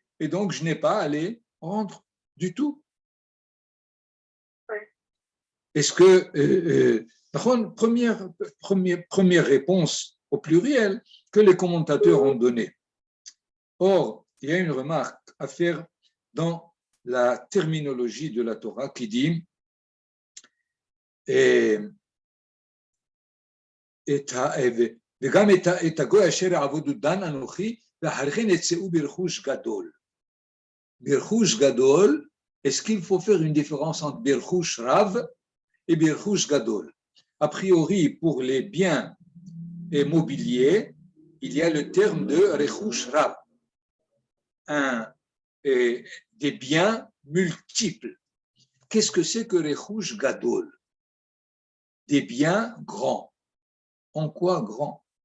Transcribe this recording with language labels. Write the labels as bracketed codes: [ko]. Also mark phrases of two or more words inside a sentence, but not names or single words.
[fr] Et donc je n'ai pas à les rendre du tout. Est-ce que, première réponse au pluriel que les commentateurs ont donnée. Or, il y a une remarque à faire dans la terminologie de la Torah qui dit [he] וגם את הגוי אשר יעבודו דן אנוכי ואחרי כן יצאו ברכוש גדול. ברכוש גדול, [fr] est-ce qu'il faut faire une différence entre [he] ברכוש רב [fr] et [he] ברכוש גדול? [fr] A priori, pour les biens mobiliers, il y a le terme de [he] רכוש רב, [fr] des biens multiples. Qu'est-ce que c'est que [he] רכוש גדול? [fr] Des biens grands. En quoi grand?